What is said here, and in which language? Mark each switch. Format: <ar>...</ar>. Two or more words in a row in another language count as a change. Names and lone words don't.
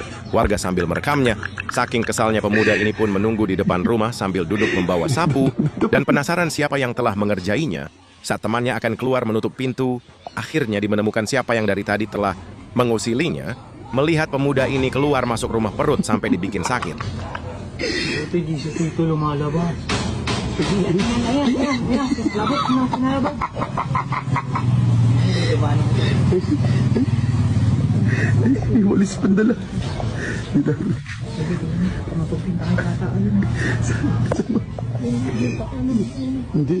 <id>Warga sambil merekamnya. Saking kesalnya, pemuda ini pun menunggu di depan rumah sambil duduk membawa sapu. Dan penasaran siapa yang telah mengerjainya. Saat temannya akan keluar menutup pintu, akhirnya menemukan siapa yang dari tadi telah mengusilinya. Melihat pemuda ini keluar masuk rumah perut sampai dibikin sakit.</id> <tl>Ito, Jesus, ito lumalabas. Ay, walis pandala. Hindi.</tl>